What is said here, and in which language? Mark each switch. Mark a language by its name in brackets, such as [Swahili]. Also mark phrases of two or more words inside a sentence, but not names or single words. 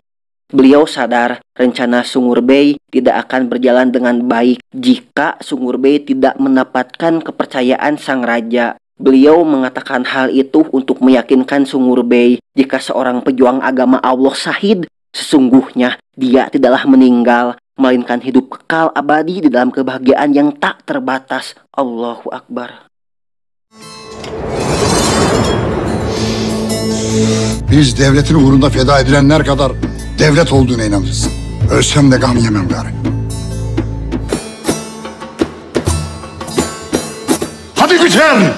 [Indonesian] Beliau sadar rencana Sungurbay tidak akan berjalan dengan baik jika Sungurbay tidak mendapatkan kepercayaan sang raja. Beliau mengatakan hal itu untuk meyakinkan Sungurbay jika seorang pejuang agama Allah syahid, sesungguhnya dia tidaklah meninggal, melainkan hidup kekal abadi di dalam kebahagiaan yang tak terbatas. [Arabic] Allahu Akbar. [Turkish] Biz devletin uğrunda feda edilenler kadar devlet olduğuna inanırız. Ölsem de gam yemem gari. Hadi bitir!